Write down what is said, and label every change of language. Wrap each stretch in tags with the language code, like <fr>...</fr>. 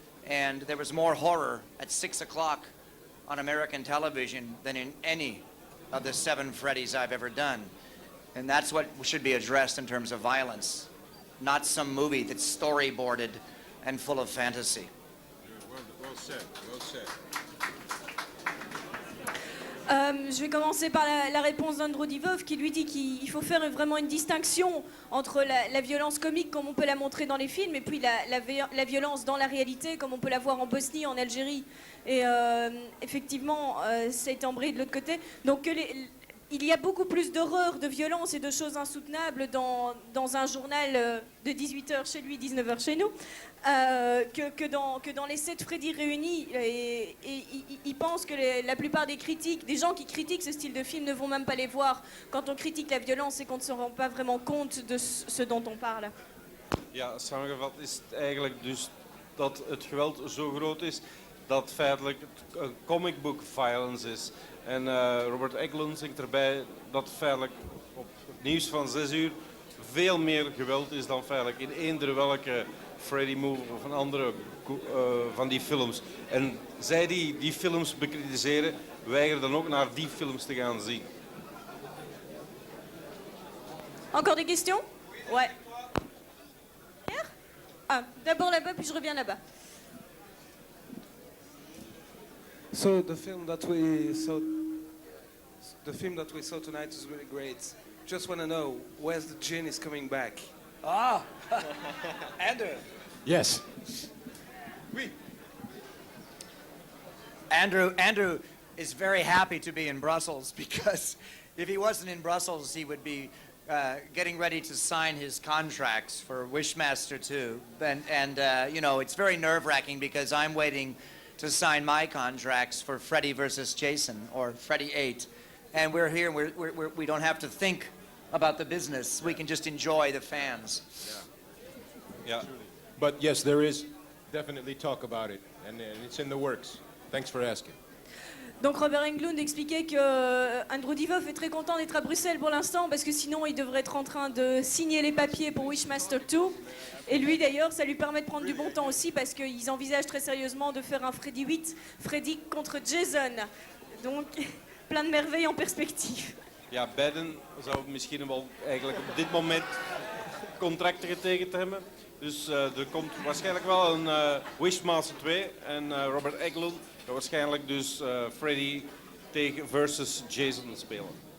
<en>And there was more horror at 6 o'clock on American television than in any of the 7 Freddys I've ever done. And that's what should be addressed in terms of violence, not some movie that's storyboarded and full of fantasy. Well said, well said.</en> <fr>Je vais commencer par la réponse d'Englund Divoff qui lui dit qu'il faut faire vraiment une distinction entre la violence comique comme on peut la montrer dans les films et puis la violence dans la réalité comme on peut la voir en Bosnie, en Algérie. Et effectivement, ça a été embrayé de l'autre côté. Donc il y a beaucoup plus d'horreur, de violence et de choses insoutenables dans un journal de 18h chez lui, 19h chez nous, que dans les 7 Freddy réunis. Et il pense que la plupart des critiques, des gens qui critiquent ce style de film ne vont même pas les voir. Quand on critique la violence, c'est qu'on ne se rend pas vraiment compte de ce dont on parle.</fr> <nl>Ja, samengevat is het eigenlijk dus dat het geweld zo groot is dat feitelijk het</nl> <en>comic book violence</en> <nl>is. En Robert Englund zegt erbij dat feitelijk op het nieuws van 6 uur veel meer geweld is dan feitelijk in eender welke Freddy movie of een andere van die films. En zij die films bekritiseren, weigeren dan ook naar die films te gaan zien.</nl> <fr>Encore des questions? Ouais. Pierre? Ah, d'abord là-bas, puis je reviens là-bas.</fr> <en>So the film that we saw tonight is really great. Just want to know where's the gin is coming back. Ah, Andrew. Yes. Andrew is very happy to be in Brussels because if he wasn't in Brussels, he would be getting ready to sign his contracts for Wishmaster 2. And you know, it's very nerve-wracking because I'm waiting to sign my contracts for Freddy versus Jason or Freddy 8. And we're here, we don't have to think about the business. We can just enjoy the fans. Yeah. But yes, there is definitely talk about it, and it's in the works. Thanks for asking.</en> <fr>Donc Robert Englund expliquait que Englund Divoff est très content d'être à Bruxelles pour l'instant parce que sinon il devrait être en train de signer les papiers pour Wishmaster 2. Et lui d'ailleurs, ça lui permet de prendre du bon temps aussi parce qu'ils envisagent très sérieusement de faire un Freddy 8, Freddy contre Jason. Donc plein de merveilles en perspective.</fr> <nl>Ja, beiden zouden misschien wel eigenlijk op dit moment contracten getekend hebben. Dus er komt waarschijnlijk wel een Wishmaster 2 en Robert Englund gaat waarschijnlijk dus Freddy tegen versus Jason spelen.</nl>